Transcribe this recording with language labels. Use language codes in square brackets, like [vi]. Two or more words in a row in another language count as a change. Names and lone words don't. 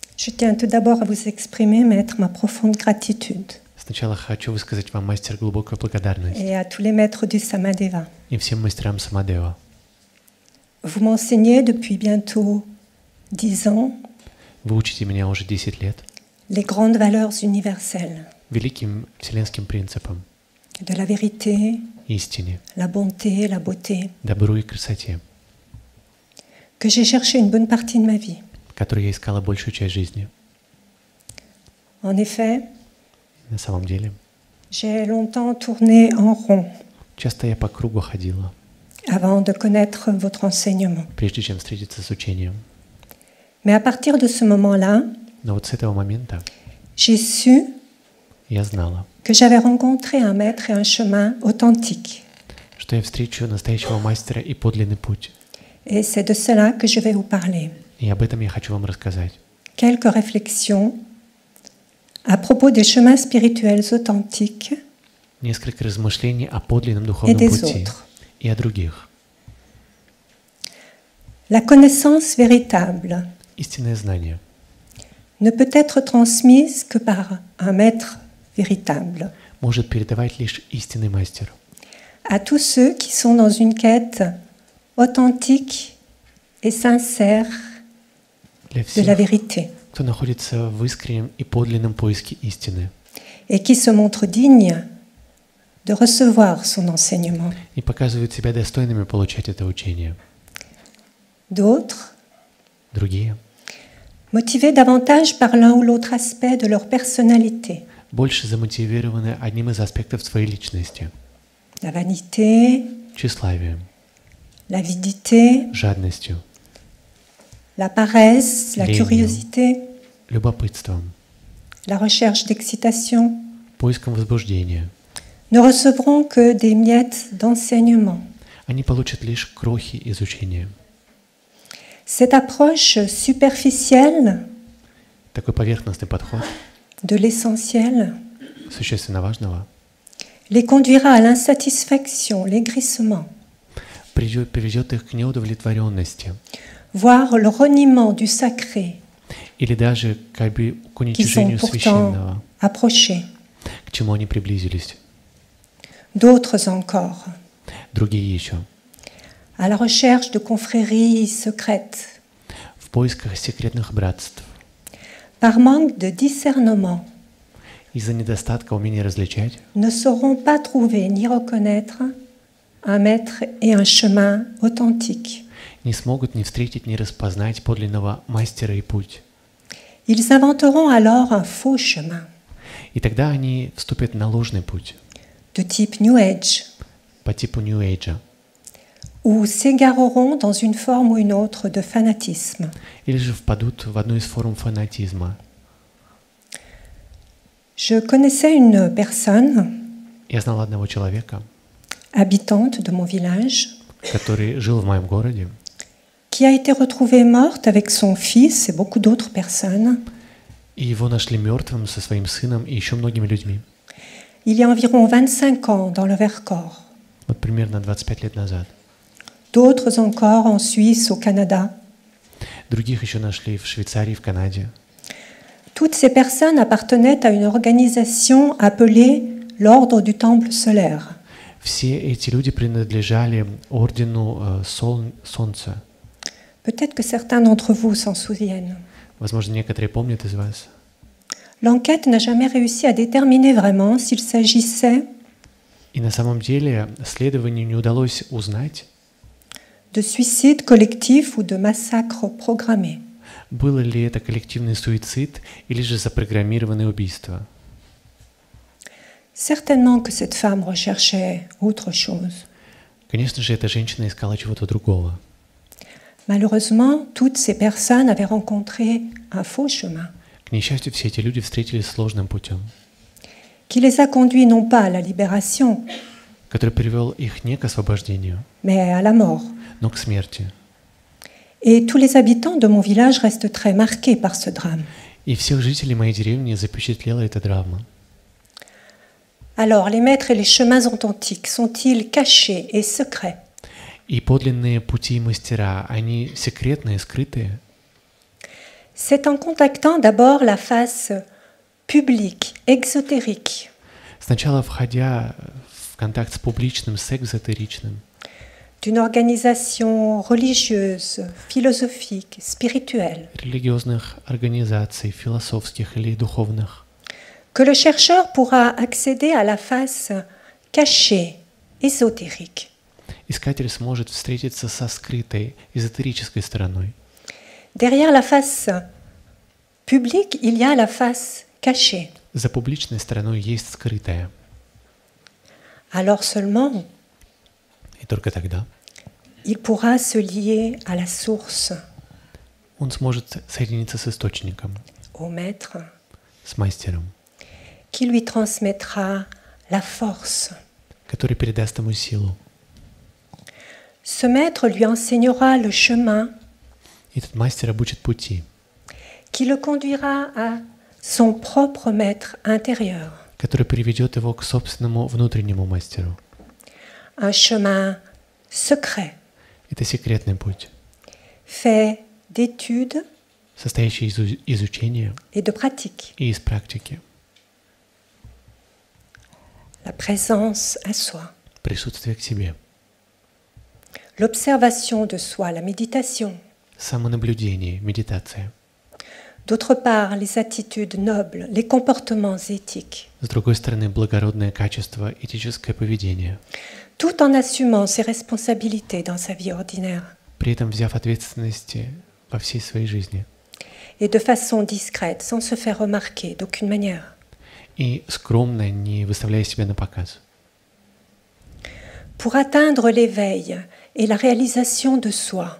[fr] Je tiens tout d'abord à vous exprimer, Maître, ma profonde gratitude. [ru] Сначала хочу высказать вам, мастер, глубокую благодарность [fr] Et à tous les maîtres du Samadeva. [ru] и всем мастерам Самадева. [fr] Vous m'enseignez depuis bientôt 10 ans [ru] Вы учите меня уже 10 лет [fr] les grandes valeurs universelles [ru] великим вселенским принципам, [fr] de la vérité, [ru] истине, [fr] la bonté, la beauté, [ru] добру и красоте, [fr] que j'ai cherché une bonne partie de ma vie. [ru] которую я искала большую часть жизни. [fr] En effet, [ru] На самом деле, [fr] j'ai longtemps tourné en rond [ru] часто я по кругу ходила, [fr] avant de connaître votre enseignement. [ru] прежде чем встретиться с учением. [fr] Mais à partir de ce moment-là, [ru] Но вот с этого момента [fr] j'ai su [ru] я знала, [fr] que j'avais rencontré un maître et un chemin authentique. [ru] что я встречу настоящего мастера и подлинный путь. [fr] Et c'est de cela que je vais vous parler. [ru] И об этом я хочу вам рассказать. [fr] Quelques réflexions à propos des chemins spirituels authentiques [ru] Несколько размышлений о подлинном [fr] et [ru] духовном [fr] des [ru] пути [fr] autres. [ru] и о других. [fr] La connaissance véritable [ru] Истинное знание [fr] ne peut être transmise que par un maître véritable. [ru] может передавать лишь истинный мастер. [fr] À tous ceux qui sont dans une quête authentique et sincère [ru] Для [fr] de la [ru] всех, [fr] vérité [ru] кто находится в искреннем и подлинном поиске истины [fr] et qui se montrent dignes de recevoir son enseignement. [ru] и показывают себя достойными получать это учение. [fr] D'autres, [ru] Другие [fr] motivés davantage par l'un ou l'autre aspect de leur personnalité, [ru] больше замотивированы одним из аспектов своей личности – [fr] la vanité, [ru] тщеславием, [fr] l'avidité, [ru] жадностью, [fr] la paresse, la [ru] Ленью. [fr] curiosité, [ru] любопытством, [fr] la recherche d'excitation, [ru] поиском возбуждения. [fr] ne recevront que des miettes d'enseignement. [ru] Они получат лишь крохи изучения. [fr] Cette approche superficielle [ru] Такой поверхностный подход [fr] de l'essentiel [ru] существенно важного [fr] les conduira à l'insatisfaction, l'aigrissement, [ru] приведет их к неудовлетворенности [fr] voire le reniement du sacré [ru] или даже к [fr] qui sont [ru] уничижению [fr] pourtant [ru] священного, [fr] approchés. [ru] к чему они приблизились. [fr] D'autres encore, [ru] Другие еще [fr] à la recherche de confréries secrètes, [ru] в поисках секретных братств [fr] par manque de discernement, [ru] из-за недостатка умения различать [fr] ne sauront pas trouver ni reconnaître un maître et un chemin authentique. [ru] не смогут ни встретить, ни распознать подлинного мастера и путь. [fr] Ils inventeront alors un faux chemin [ru] И тогда они вступят на ложный путь [fr] de type New Age [ru] по типу New Age [fr] ou s'égareront dans une forme ou une autre de fanatisme. [ru] или же впадут в одну из форм фанатизма. [fr] Je connaissais une personne [ru] Я знал одного человека, [fr] habitante de mon village [ru] который жил в моем городе, [fr] qui a été retrouvée morte avec son fils et beaucoup d'autres personnes [ru] и его нашли мертвым со своим сыном и еще многими людьми. [fr] il y a environ 25 ans dans le Vercors. [ru] Вот примерно 25 лет назад. [fr] D'autres encore en Suisse, au Canada. [ru] Других еще нашли в Швейцарии, в Канаде. [fr] Toutes ces personnes appartenaient à une organisation appelée l'Ordre du Temple solaire. [ru] Все эти люди принадлежали ордену Солнца. [fr] Peut-être que certains d'entre vous s'en souviennent. [ru] Возможно, некоторые помнят из вас. [fr] L'enquête n'a jamais réussi à déterminer vraiment s'il s'agissait [ru] И на самом деле следованию не удалось узнать, [fr] de suicide collectif ou de massacre programmé. [ru] было ли это коллективный суицид или же запрограммированное убийство. [fr] Certainement que cette femme recherchait autre chose. [ru] Конечно же, эта женщина искала чего-то другого. [fr] Malheureusement, toutes ces personnes avaient rencontré un faux chemin [ru] К несчастью, все эти люди встретились с сложным путем, [fr] qui les a conduits non pas à la libération, [ru] который привел их не к освобождению, [fr] mais à la mort. [ru] но к смерти. [fr] Et tous les habitants de mon village restent très marqués par ce drame. [ru] И всех жителей моей деревни запечатлела эта драма. [fr] Alors, les maîtres et les chemins authentiques sont-ils cachés et secrets? [ru] И подлинные пути и мастера, они секретные, скрытые. [fr] C'est en contactant d'abord la face publique, exotérique, [ru] Сначала входя в контакт с публичным, с экзотеричным, [fr] d'une organisation religieuse, philosophique, spirituelle, [ru] религиозных организаций, философских или духовных, [fr] que le chercheur pourra accéder à la face cachée, ésotérique. [ru] искатель сможет встретиться со скрытой, эзотерической стороной. [fr] Derrière la face publique, il y a la face cachée. [ru] За публичной стороной есть скрытая. [fr] Alors seulement, [ru] И только тогда [fr] il pourra se lier à la source, [ru] он сможет соединиться с источником, [fr] au maître, [ru] с мастером, [fr] qui lui transmettra la force. [ru] который передаст ему силу. [fr] Ce maître lui enseignera le chemin [ru] Этот мастер обучит пути, [fr] qui le conduira à son propre maître intérieur. [ru] который приведет его к собственному внутреннему мастеру. [fr] Un chemin secret, [ru] Это секретный путь, [fr] fait d'études [ru] состоящий из изучения [fr] et de pratiques. [ru] и из практики, [fr] La présence à soi, [ru] присутствие к себе, [fr] l'observation de soi, la méditation. [ru] самонаблюдение, méditation. [fr] D'autre part, les attitudes nobles, les comportements éthiques, [ru] С другой стороны, благородное качество, этическое поведение, [fr] tout en assumant ses responsabilités dans sa vie ordinaire [ru] при этом взяв ответственности во всей своей жизни [fr] et de façon discrète, sans se faire remarquer d'aucune manière. [ru] и скромно, не выставляя себя на показ. [fr] Pour atteindre l'éveil et la réalisation de soi,